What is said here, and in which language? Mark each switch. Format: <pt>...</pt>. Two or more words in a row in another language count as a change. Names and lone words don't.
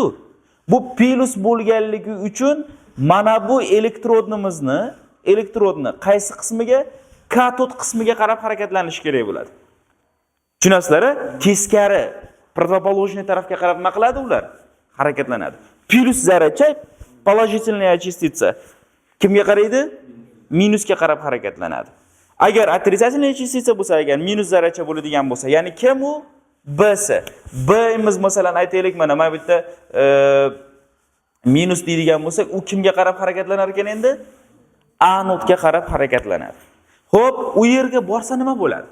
<uz>Bu plus bo'lganligi uchun mana bu elektrodni qaysi qismiga? Katod qismiga qarab harakatlanish kerak bo'ladi. Tushunasizlar? Teskari противоположный tarafga qarab nima qiladi ular? Harakatlanadi. Plus zarracha,</uz> <ru>положительная частица</ru> <uz>kimga qaraydi? Minusga qarab harakatlanadi. Agar</uz> <ru>отрицательная частица</ru> <uz>bo'lsa, agar minus zarracha bo'ladigan bo'lsa, ya'ni kim u? B'si. B'imiz masalan aytaylik, mana bu yerda minus deydigan bo'lsak, u kimga qarab harakatlanar ekan endi? Anodga qarab harakatlanadi. Xo'p, u yerga borsa nima bo'ladi?</uz>